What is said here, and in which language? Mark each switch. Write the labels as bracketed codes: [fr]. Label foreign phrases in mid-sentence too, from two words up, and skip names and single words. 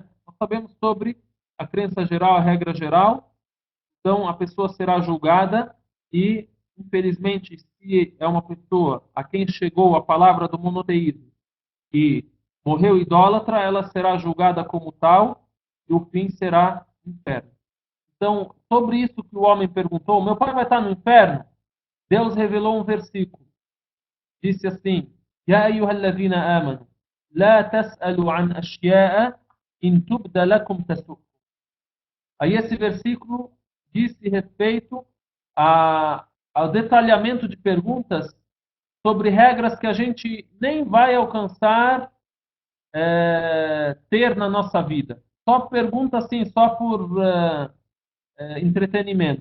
[pt] Nós sabemos sobre a crença geral, a regra geral, então a pessoa será julgada e, infelizmente, se é uma pessoa a quem chegou a palavra do monoteísmo e morreu idólatra, ela será julgada como tal e o fim será inferno. Então, sobre isso que o homem perguntou, meu pai vai estar no inferno? Deus revelou um versículo. Disse assim: [ar] يا أيها الذين آمنوا، لا تسألوا عن أشياء إن تبد لكم تسؤكم. [pt] Aí esse versículo disse respeito ao detalhamento de perguntas sobre regras que a gente nem vai alcançar ter na nossa vida. Só pergunta assim, só por entretenimento.